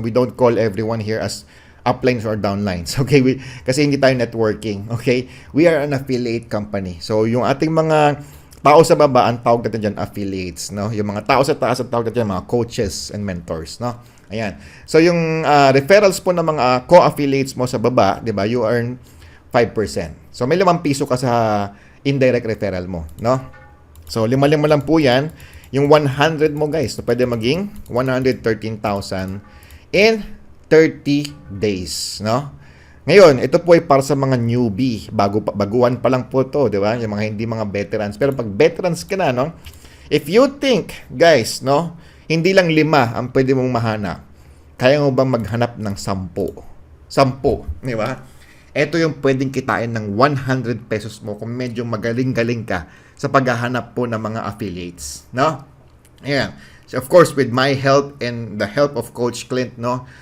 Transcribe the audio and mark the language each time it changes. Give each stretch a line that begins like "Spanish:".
English: We don't call everyone here as uplines or downlines. Okay?
Filipino: Kasi hindi tayo
English: networking. Okay? We are an affiliate company.
Filipino: So, yung ating mga tao sa baba, ang tawag natin dyan, affiliates. No? Yung mga tao sa taas, ang tawag natin dyan, mga
English: coaches and mentors.
Filipino: No? Ayan. So, yung referrals po ng mga co-affiliates mo sa baba, di ba,
English: you earn 5%.
Filipino: So, may 5 piso ka sa indirect referral mo. No? So, 5 lang po yan. Yung 100 mo, guys, so pwede maging 113,000
English: in 30 days,
Filipino: no? Ngayon, ito po ay para sa mga newbie. Baguhan pa lang po to, di ba? Yung mga hindi mga veterans. Pero pag veterans ka na, no?
English: If you think,
Filipino: guys, no? Hindi lang 5 ang pwede mong mahanap. Kaya mo bang maghanap ng 10? 10, di ba? Ito yung pwedeng kitain ng 100 pesos mo kung medyo magaling-galing ka sa paghahanap po ng mga affiliates, no? Ayan.
English: So, of course, with my help and the help of Coach Clint, no?